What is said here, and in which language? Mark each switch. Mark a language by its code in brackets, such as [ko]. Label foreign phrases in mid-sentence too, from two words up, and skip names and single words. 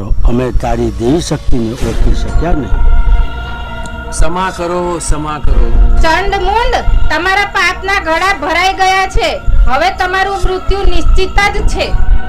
[gu] અમે તારી દેવી શક્તિને ઓળખી શક્યા નહીં। [hi] क्षमा करो, क्षमा करो। [gu] ચંડમુંડ, તમારા પાપના ગળા ભરાઈ ગયા છે, હવે તમારું મૃત્યુ નિશ્ચિત જ છે।